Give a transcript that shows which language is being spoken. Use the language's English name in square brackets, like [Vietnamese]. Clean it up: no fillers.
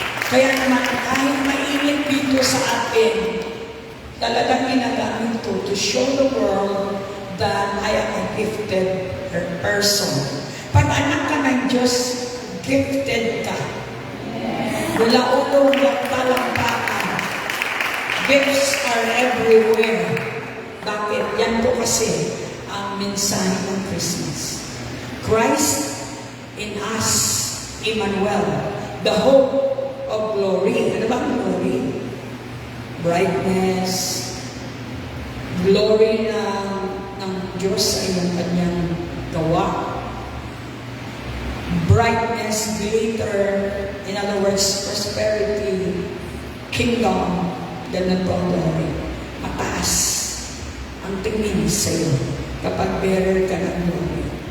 [Filipino] Kaya naman, kahit mainit dito sa atin, talagang ginagamit ko [English] to show the world that I am a gifted person. [Filipino] Pag anak ka ng Diyos, gifted ka. Wala ulo, wala talampakan. [English] Gifts are everywhere. [Filipino] Bakit? Yan po kasi ang mensahe ng Christmas. [English] Christ in us, Emmanuel, the hope of glory. [Filipino] Ano ba ang glory? [English] Brightness, [Filipino] glory ng Diyos ay yung kanyang gawa. [English] Brightness, glitter, in other words, prosperity, kingdom, ganun po ang glory. [Filipino] Mataas ang tingin sa'yo kapag bearer ka ng glory.